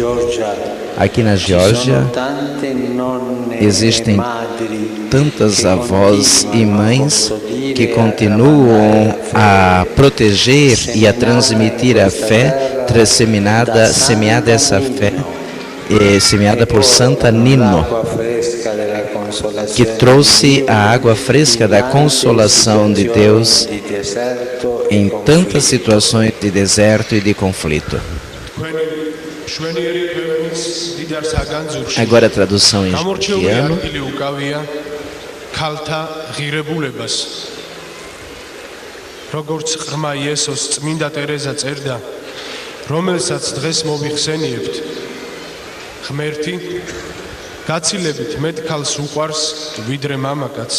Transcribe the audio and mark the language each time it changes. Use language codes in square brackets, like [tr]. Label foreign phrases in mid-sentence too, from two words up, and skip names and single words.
[pt] Aqui na Geórgia existem tantas avós e mães que continuam a proteger e a transmitir a fé, semeada essa fé, semeada por Santa Nino, que trouxe a água fresca da consolação de Deus em tantas situações de deserto e de conflito. Agora a tradução em georgiano. [ka] როგორც ღრმა იესოს წმინდა ტერეზა წერდა, რომელსაც დღეს მოვიხსენიებთ, ღმერთი გაცილებით მეტ ქალს უყვარს ვიდრე მამაკაცს.